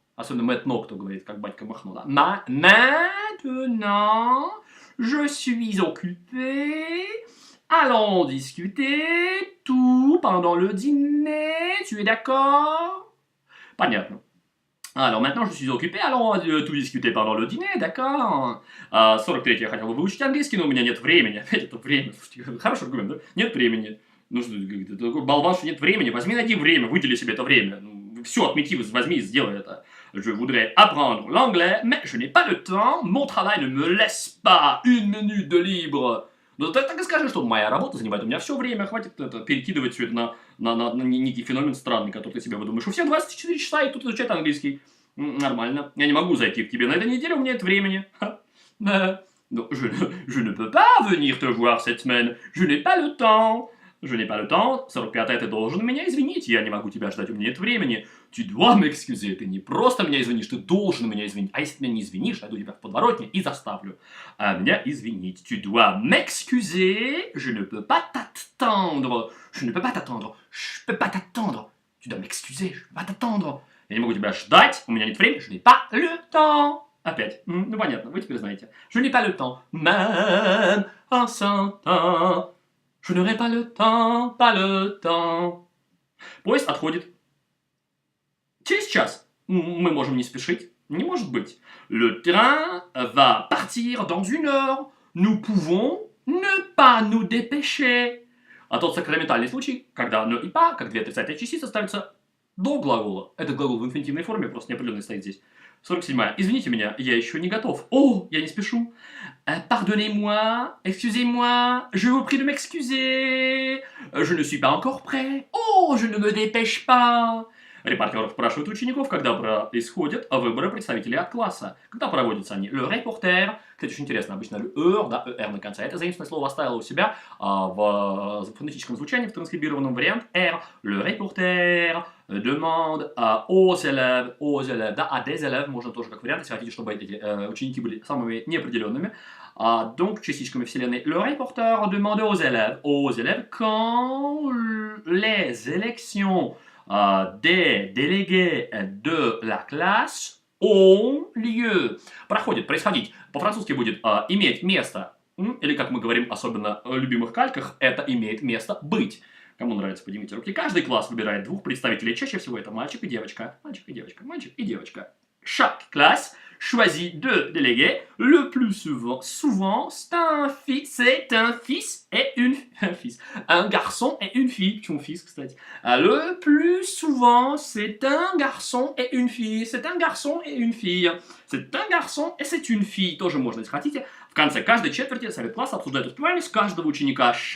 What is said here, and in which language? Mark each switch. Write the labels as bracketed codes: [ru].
[ru] Особенно maintenant, кто говорит, как батька Махно, да. [fr] Maintenant, je suis occupé. Allons discuter tout pendant le dîner. Tu es d'accord? Понятно. Alors maintenant, je suis occupé, allons tout discuter pendant le dîner, d'accord? [ru] 43-й я хотел бы выучить английский, но у меня нет времени. Опять это время. Слушайте, хороший аргумент, да? Нет времени. Ну что, ты такой болван, что нет времени. Возьми, найди время, выдели себе это время. Все, отмети, возьми и сделай это. [fr] Je voudrais apprendre l'anglais, mais je n'ai pas le temps. Mon travail ne me laisse pas une minute de libre. [ru] Ну, так и скажи, что моя работа занимает у меня все время, хватит это, перекидывать все это на некий феномен странный, который ты себе выдумаешь. У всех 24 часа, и тут изучать английский. Нормально. Я не могу зайти к тебе на этой неделе, у меня нет времени. [fr] Non, je ne peux pas venir te voir cette semaine. Je n'ai pas le temps. Je n'ai pas le temps. [ru] 45-й, ты должен меня извинить. Я не могу тебя ждать, у меня нет времени. [fr] Tu dois m'excuser. [ru] Ты не просто меня извинишь, ты должен меня извинить. А если ты меня не извинишь, найду тебя в подворотне и заставлю меня извинить. [fr] Tu dois m'excuser. Je ne peux pas t'attendre. Je ne peux pas t'attendre. Je peux pas t'attendre. Tu dois m'excuser. Je ne peux pas t'attendre. [ru] Я не могу тебя ждать, у меня нет времени. [fr] Je n'ai pas le temps. Опять. [ru] Ну понятно, вы теперь знаете. [fr] Je n'ai pas le temps. Même en 100 ans. Je n'aurai pas le temps, pas le temps. [ru] Поезд отходит через час. Мы можем не спешить. Не может быть. [fr] Le train va partir dans 1 heure. Nous pouvons ne pas nous dépêcher. [ru] А тот сакраментальный случай, когда ne и pas, как две отрицательные частицы, ставятся до глагола. Это глагол в инфинитивной форме, просто неопределенный стоит здесь. 47-я. Извините меня, я еще не готов. О, я не спешу. [fr] Pardonnez-moi, excusez-moi, je vous prie de m'excuser. Je ne suis pas encore prêt. Oh, je ne me dépêche pas. [ru] Репортеры спрашивают учеников, когда происходят выборы представителей от класса. Когда проводятся они? Le reporter. Кстати, очень интересно, обычно le er, да, er на конце. Это заимственное слово оставило у себя в фонетическом звучании, в транскрибированном варианте R. [fr] Le reporter demande aux élèves, [ru] да, [fr] à des élèves [ru] можно тоже как вариант, если хотите, чтобы эти ученики были самыми неопределенными. Donc, частичками вселенной. [fr] Le reporter demande aux élèves, quand les élections des délégués de la classe ont lieu. [ru] Проходит, происходить. По-французски будет иметь место. Или, как мы говорим, особенно в любимых кальках, это имеет место быть. Кому нравится, поднимите руки. Каждый класс выбирает 2 представителей. Чаще всего это мальчик и девочка. Мальчик и девочка. Мальчик и девочка. [fr] Chaque classe choisit 2 délégués. Le plus souvent c'est un fils et une fils. Un garçon et une fille. Son fils, кстати. Le plus souvent c'est un garçon et une fille. C'est un garçon et une fille. C'est un garçon et c'est une fille. [ru] Тоже можно, если хотите. В конце каждой четверти совет класса обсуждает успеваемость каждого ученика.